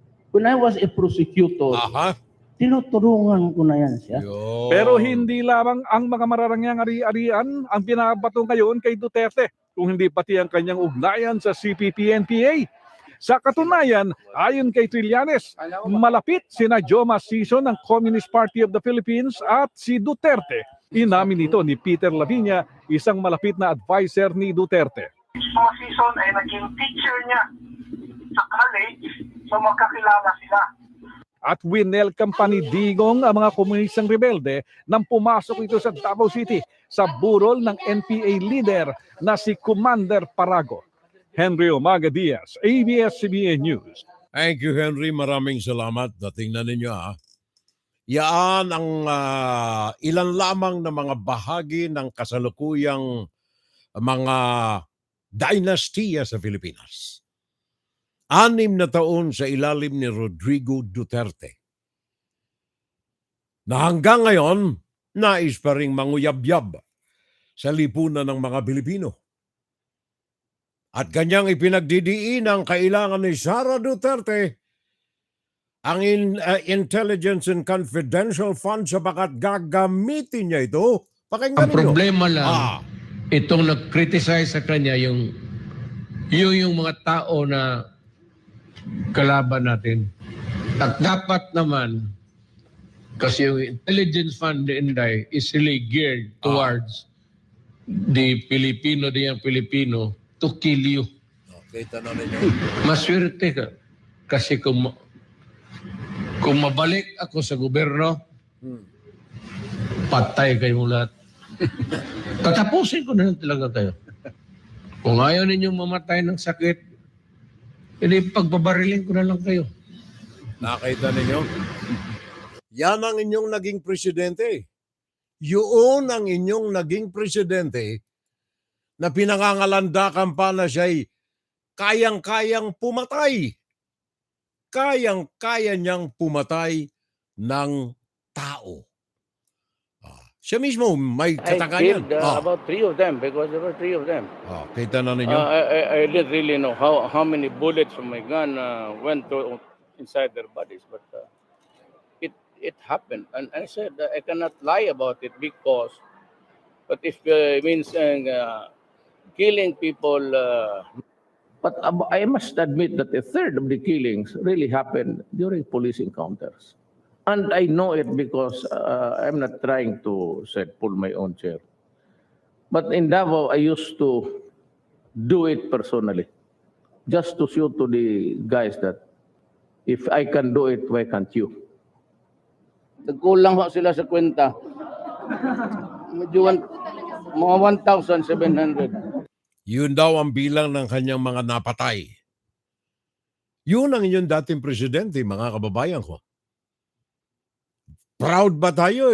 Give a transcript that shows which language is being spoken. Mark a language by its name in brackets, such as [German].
[English] When I was a prosecutor, [Filipino] tinutulungan ko na yan siya. Pero hindi lamang ang mga mararangyang ari-arian ang pinabato ngayon kay Duterte, kung hindi pati ang kanyang ugnayan sa CPP-NPA. Sa katunayan, ayon kay Trillanes, malapit sina Joma Sison ng Communist Party of the Philippines at si Duterte. Inamin ito ni Peter Lavinia, isang malapit na advisor ni Duterte. Joma Sison ay naging teacher niya sa college, so magkakilala sila. At winelcome pa ni Digong ang mga komunistang rebelde nang pumasok ito sa Davao City sa burol ng NPA leader na si Commander Parago. Henry Omaga Diaz, ABS-CBN News. [English] Thank you, Henry. [Filipino] Maraming salamat. Tingnan ninyo Yan ang ilan lamang na mga bahagi ng kasalukuyang mga dinastiya sa Pilipinas. 6 na taon sa ilalim ni Rodrigo Duterte. Na hanggang ngayon, nais pa ring manguyabyab sa lipunan ng mga Pilipino. At kanyang ipinagdidiin ang kailangan ni Sara Duterte ang Intelligence and Confidential Fund sapagat gagamitin niya ito. Pakinggan Ang problema lang, itong nag-criticize sa kanya yung mga tao na kalaban natin. At dapat naman, kasi yung [English] Intelligence Fund ni Inday is really geared towards the Filipino, to kill you. [Filipino] Kita na ninyo. Maswerte ka. Kasi kung mabalik ako sa gobyerno, patay kayong lahat. Tatapusin ko na lang talaga kayo. Kung ayaw ninyong mamatay ng sakit, hindi pagbabarilin ko na lang kayo. Nakita ninyo? Yan ang inyong naging presidente. Yun ang inyong naging presidente na pinangangalandakan pa na siya'y kayang-kayang pumatay. Kayang-kaya niyang pumatay ng tao. Siya mismo may katagayan. [English] I killed about 3 of them because there were 3 of them. [Filipino] Kita na ninyo? [English] I didn't really know how many bullets from my gun went to inside their bodies, but it happened. And I said I cannot lie about it because, but if it means killing people. But I must admit that a third of the killings really happened during police encounters. And I know it because I'm not trying to pull my own chair. But in Davao, I used to do it personally. Just to show to the guys that if I can do it, why can't you? [Filipino] Nagkulang sila sa kwenta. Medyo mga 1,700. Yun daw ang bilang ng kanyang mga napatay. Yun ang inyong dating presidente, mga kababayan ko. Proud ba tayo?